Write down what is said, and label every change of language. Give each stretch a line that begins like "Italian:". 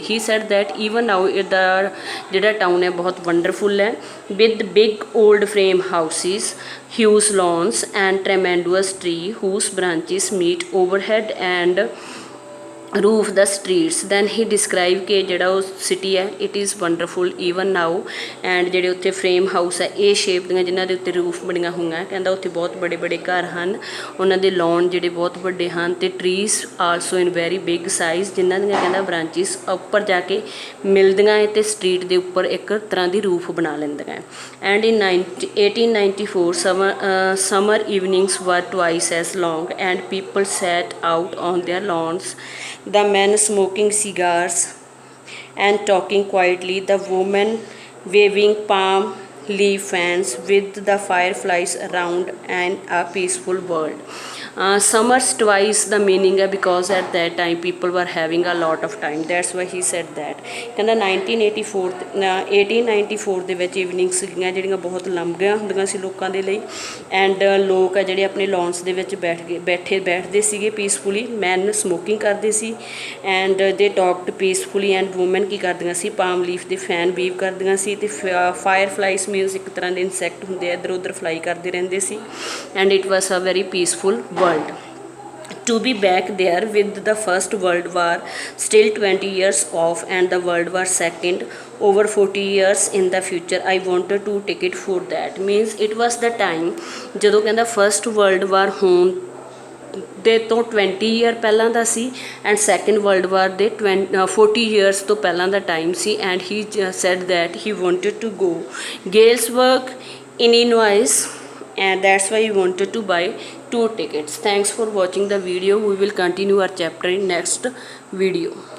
English: He said that even now the ਜਿਹੜਾ town ਹੈ ਬਹੁਤ wonderful ਹੈ with big old frame houses, huge lawns and tremendous tree whose branches meet overhead and roof the streets.
Punjabi: Then he describe ਕਿ ਜਿਹੜਾ ਉਹ city ਹੈ
English: it is wonderful even now,
Punjabi: and ਜਿਹੜੇ ਉੱਥੇ ਫਰੇਮ ਹਾਊਸ ਹੈ ਇਹ shape ਦੀਆਂ ਜਿਨ੍ਹਾਂ ਦੇ ਉੱਤੇ ਰੂਫ ਬਣੀਆਂ ਹੋਈਆਂ. ਕਹਿੰਦਾ ਉੱਥੇ ਬਹੁਤ ਬੜੇ ਬੜੇ ਘਰ ਹਨ, ਉਹਨਾਂ ਦੇ ਲੌਨ ਜਿਹੜੇ ਬਹੁਤ ਵੱਡੇ ਹਨ ਤੇ ਟਰੀਜ਼
English: also in very big size
Punjabi: ਜਿਨ੍ਹਾਂ ਦੀਆਂ ਕਹਿੰਦਾ ਬ੍ਰਾਂਚਿਸ ਉੱਪਰ ਜਾ ਕੇ ਮਿਲਦੀਆਂ ਹੈ ਤੇ ਸਟਰੀਟ ਦੇ ਉੱਪਰ ਇੱਕ ਤਰ੍ਹਾਂ ਦੀ ਰੂਫ ਬਣਾ ਲੈਂਦੀਆਂ.
English: And in 1894 summer evenings were twice as long and people sat out on their lawns, the men smoking cigars and talking quietly, the women waving palm leaf fans with the fireflies around, and a peaceful world. Summers twice the meaning है because at that time people were having a lot of time, that's why he said that.
Punjabi: ਕਹਿੰਦਾ 1894 ਦੇ ਵਿੱਚ ਈਵਨਿੰਗਸ ਸੀਗੀਆਂ ਜਿਹੜੀਆਂ ਬਹੁਤ ਲੰਬੀਆਂ ਹੁੰਦੀਆਂ ਸੀ ਲੋਕਾਂ ਦੇ ਲਈ, ਐਂਡ ਲੋਕ ਆ ਜਿਹੜੇ ਆਪਣੇ ਲੌਨਸ ਦੇ ਵਿੱਚ ਬੈਠਦੇ ਸੀਗੇ ਪੀਸਫੁਲੀ. ਮੈਨ ਸਮੋਕਿੰਗ ਕਰਦੇ ਸੀ ਐਂਡ ਦੇ ਟਾਕਡ ਪੀਸਫੁਲੀ, ਐਂਡ ਵੂਮਨ ਕੀ ਕਰਦੀਆਂ ਸੀ ਪਾਮ ਲੀਫ ਦੇ ਫੈਨ ਵੀਵ ਕਰਦੀਆਂ ਸੀ ਤੇ ਫਾਇਰ ਫਲਾਈਸ ਮੀਨਸ ਇੱਕ ਤਰ੍ਹਾਂ ਦੇ ਇਨਸੈਕਟ ਹੁੰਦੇ ਆ ਇੱਧਰ ਉੱਧਰ ਫਲਾਈ ਕਰਦੇ ਰਹਿੰਦੇ ਸੀ.
English: And it was a very peaceful world. To be back there with the First World War still 20 years off and the World War Second over 40 years in the future, I wanted to ticket for that. Means it was the time
Punjabi: ਜਦੋਂ ਕਹਿੰਦਾ First World War ਹੋਣ ਦੇ ਤੋਂ 20 year ਪਹਿਲਾਂ ਦਾ ਸੀ and second world war ਦੇ 40 years ਤੋਂ ਪਹਿਲਾਂ ਦਾ time ਸੀ.
English: And he said that he wanted to go Galesburg, Illinois, and that's why he wanted to buy 2 tickets. Thanks for watching the video. We will continue our chapter in next video.